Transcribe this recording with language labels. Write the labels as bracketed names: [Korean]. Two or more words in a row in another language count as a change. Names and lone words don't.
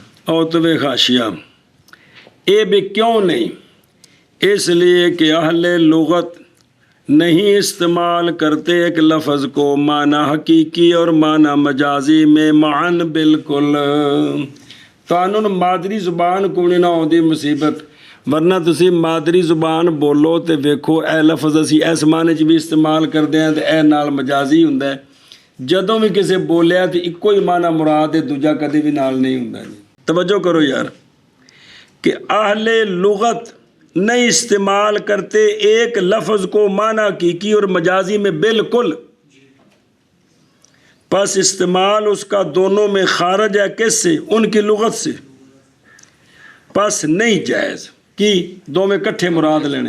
[Urdu] اور تو خاشیہ اے بھی کیوں نہیں اس لیے کہ اہل لغت نہیں استعمال کرتے ایک لفظ کو معنی حقیقی اور معنی مجازی میں معاً بالکل قانون مادری زبان کو نہیں نہ ہوتی مصیبت ورنہ [Punjabi] تسی مادری زبان بولو تے ویکھو اے لفظ اسی اس معنی چ بھی استعمال کرتے ہیں تے اے نال مجازی ہوندا ہے جدوں بھی کسے بولیا تے اکو ہی معنی مراد ہے دوجا کدی بھی نال نہیں ہوندا [Urdu] جی توجہ کرو یار کہ اہل لغت نہیں استعمال کرتے ایک لفظ کو معنی حقیقی اور مجازی میں بالکل پس استعمال اس کا دونوں میں خارج ہے کس سے ان کی لغت سے پس نہیں جائز کی دو میں کٹھے مراد لینے